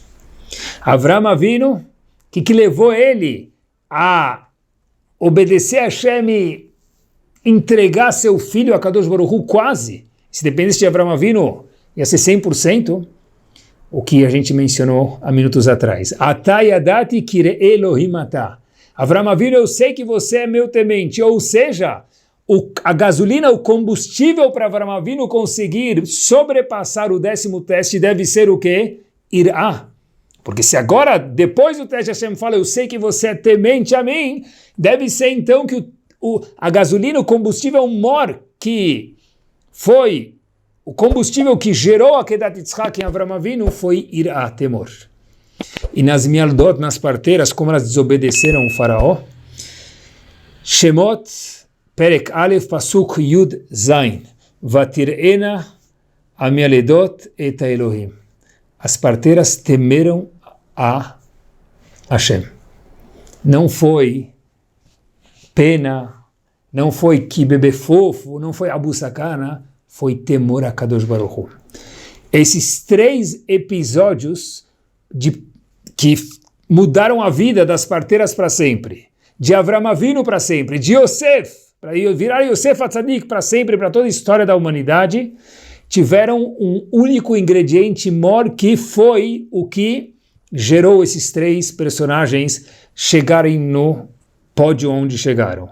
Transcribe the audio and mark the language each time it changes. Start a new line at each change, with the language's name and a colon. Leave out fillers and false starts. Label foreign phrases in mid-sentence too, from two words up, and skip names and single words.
Portuguese: Avram Avinu, que levou ele a obedecer a Hashem e entregar seu filho a
Hebrew: הקדוש ברוך הוא
Portuguese: quase, se dependesse de Avram Avinu, ia ser 100%, o que a gente mencionou há minutos atrás.
Hebrew: עתה ידעתי כי ירא אלהים אתה.
Portuguese: Avram Avinu, eu sei que você é meu temente, ou seja, a gasolina, o combustível para Avram Avinu conseguir sobrepassar o 10º teste deve ser o quê? Irá. Porque se agora, depois do teste, Hashem fala, eu sei que você é temente a mim, deve ser então que a gasolina, o combustível mor, que foi o combustível que gerou a Kedat Yitzhak em Avram Avinu, foi Irá, temor. E nas Mealdot, nas parteiras, como elas desobedeceram o faraó,
Hebrew: שמות פרק א פסוק יז ותיראן המילדת את האלהים.
Portuguese: As parteiras temeram a Hashem. Não foi pena, não foi que bebê fofo, não foi Abu Sakana, foi temor a
Hebrew: הקדוש ברוך הוא.
Portuguese: Esses 3 episódios que mudaram a vida das parteiras para sempre, de Avram Avinu para sempre, de Yosef, para virar Yosef Atzadik para sempre, para toda a história da humanidade, tiveram um único ingrediente mor, que foi o que gerou esses 3 personagens chegarem no pódio onde chegaram.